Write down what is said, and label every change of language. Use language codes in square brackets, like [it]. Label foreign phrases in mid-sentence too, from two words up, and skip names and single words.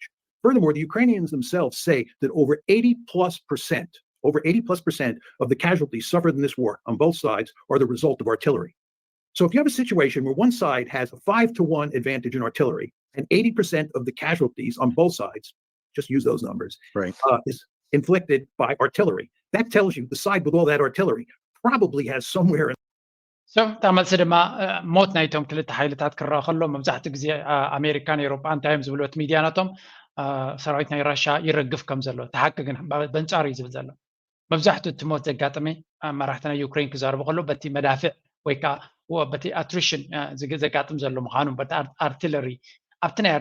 [en] Furthermore, the Ukrainians themselves say that over 80+% of the casualties suffered in this war on both sides are the result of artillery. So if you have a situation where one side has a 5-1 advantage in artillery and 80% of the casualties on both sides, just use those numbers, right, is inflicted by artillery, that tells you the side with all that artillery probably has somewhere. [ti] So ተመልሲ ድማ ሞት ናይቶም ክልተ ሓይልታት ክረአ ከሎ መብዛሕትኡ ግዜ ኣሜሪካን ኤውሮጳን እንታይ እዮም ዝብልዎ ሚድያናቶም ሰራዊት ናይ ራሻ ይረግፍ ከም ዘሎ ተሓቂ ግን በንጻር እዩ ዝብል ዘሎ መብዛሕትኡ እቲ ሞት ዘጋጥመ መራሕቲ ናይ ዩክሬን ክዛረቡ ከሎ በቲ መዳፍዕ ወይ ከዓ በቲ ኣትሪሽን ዘጋጥም ዘሎ ምዃኑ በቲ ኣርቲለሪ ኣብቲ ናይ